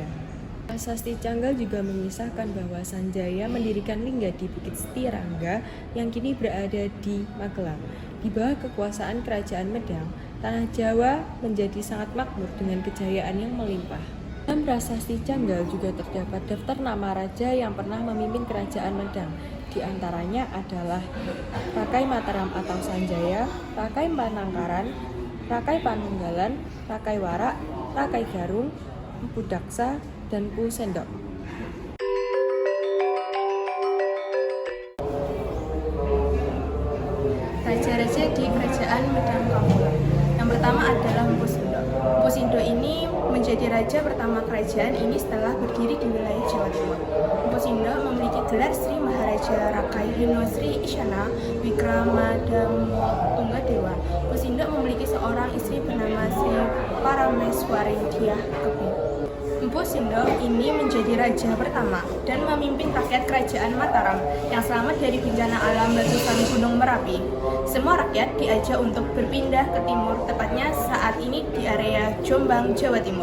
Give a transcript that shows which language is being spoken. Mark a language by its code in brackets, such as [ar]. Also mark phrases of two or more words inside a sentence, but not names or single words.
[id] Prasasti Canggal juga mengisahkan bahwa Sanjaya mendirikan lingga di Bukit Setirangga yang kini berada di Magelang. Di bawah kekuasaan kerajaan Medang, tanah Jawa menjadi sangat makmur dengan kejayaan yang melimpah. Dalam prasasti Canggal juga terdapat daftar nama raja yang pernah memimpin kerajaan Medang. Di antaranya adalah Rakai Mataram atau Sanjaya, Rakai Panangkaran, Rakai Panunggalan, Rakai Warak, Rakai Garung, Mpu Daksa, dan Mpu Sendok. Raja-raja di Kerajaan Medang Kamulan. Yang pertama adalah Mpu Sindok. Mpu Sindok ini menjadi raja pertama kerajaan ini setelah berdiri di wilayah Jawa Timur. Mpu Sindok memiliki gelar Sri Maharaja Rakai Hino Sri Isyana Wikramadamo Tunggadewa. Mpu Sindok memiliki seorang istri bernama Sri Parameswari Dyah Kebih. Mpu Sindok ini menjadi raja pertama dan memimpin rakyat kerajaan Mataram yang selamat dari bencana alam letusan Gunung Merapi. Semua rakyat diajak untuk berpindah ke timur, tepatnya saat ini di area Jombang, Jawa Timur.